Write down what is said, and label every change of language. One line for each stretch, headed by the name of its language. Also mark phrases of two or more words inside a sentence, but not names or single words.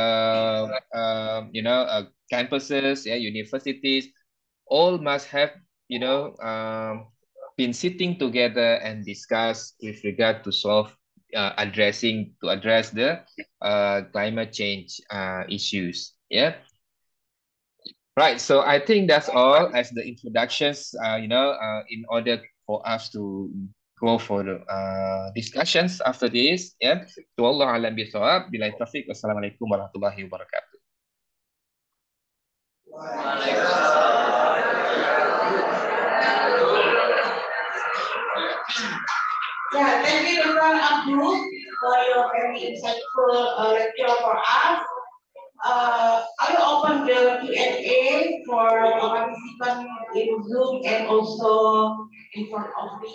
English: campuses, yeah, universities, all must have, been sitting together and discuss with regard to address the climate change issues. Yeah. Right. So I think that's all as the introductions. In order for us to go for the discussions after this. Yeah. So
Arabic: الله أعلم بالصواب. بالله التوفيق. والسلام عليكم ورحمة الله وبركاته.
English: Yeah, thank you, Dr. Abdul, for your very insightful lecture for us. I will open the Q&A for participants in Zoom and also in front of me.